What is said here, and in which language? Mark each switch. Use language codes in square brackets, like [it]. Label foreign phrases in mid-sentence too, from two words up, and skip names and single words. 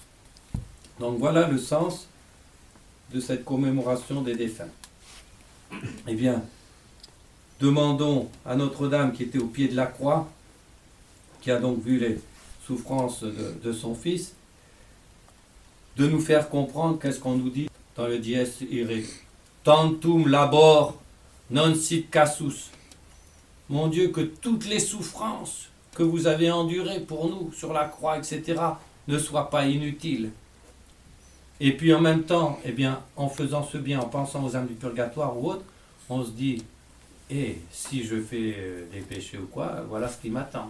[fr] Donc voilà le sens de cette commémoration des défunts. Eh bien, demandons à Notre-Dame qui était au pied de la croix, qui a donc vu les souffrances de son Fils, de nous faire comprendre qu'est-ce qu'on nous dit dans le Dies Irae. [la] Tantum labor non sit casus. [fr] Mon Dieu, que toutes les souffrances que vous avez endurées pour nous sur la croix, etc., ne soient pas inutiles. Et puis en même temps, eh bien, en faisant ce bien, en pensant aux âmes du purgatoire ou autres, on se dit, si je fais des péchés ou quoi, voilà ce qui m'attend.